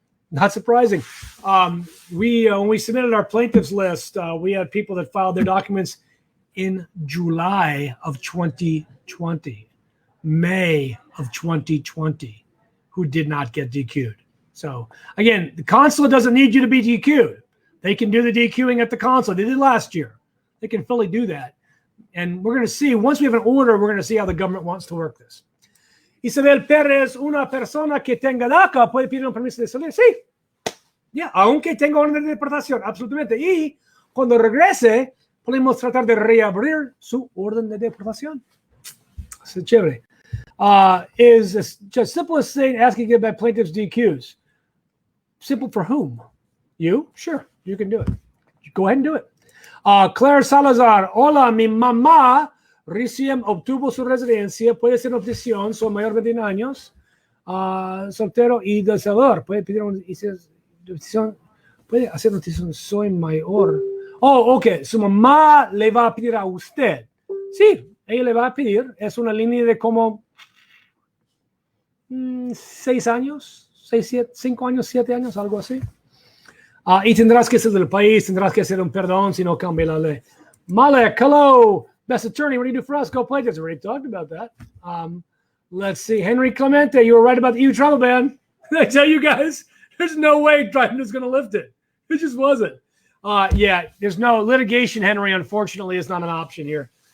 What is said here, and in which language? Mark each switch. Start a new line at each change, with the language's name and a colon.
English: When we submitted our plaintiffs list, we had people that filed their documents in July of 2020, May of 2020, who did not get DQ'd. So again, the consulate doesn't need you to be DQ'd. They can do the DQing at the consulate. They did last year. They can fully do that. And we're going to see, once we have an order, we're going to see how the government wants to work this.
Spanish: Isabel Pérez, una persona que tenga DACA puede pedir un permiso de salir. Sí. Aunque tenga orden de deportación, absolutamente. Y cuando regrese, podemos tratar de reabrir su orden de deportación. Es chévere.
English: Is just simple as saying, asking about plaintiffs' DQs. Simple for whom? You? Sure, you can do it. Go ahead and do it.
Spanish: Claire Salazar, hola, mi mamá recién obtuvo su residencia, puede ser opción, soy mayor de 21 años, soltero y deseador. Puede pedir una decisión, puede hacer una decisión, soy mayor. Oh, ok, su mamá le va a pedir a usted. Sí, ella le va a pedir, es una línea de como 6 años, 5 años, 7 años, algo así. Y tendrás que ser del país, tendrás que hacer un perdón si no cambia la ley.
English: Malek, hello, best attorney, what do you do for us? Go plaintiffs. We already talked about that. Let's see, Henry Clemente, you were right about the EU travel ban. Did I tell you guys? There's no way Biden is going to lift it. It just wasn't. Yeah, there's no litigation, Henry, unfortunately, is not an option here.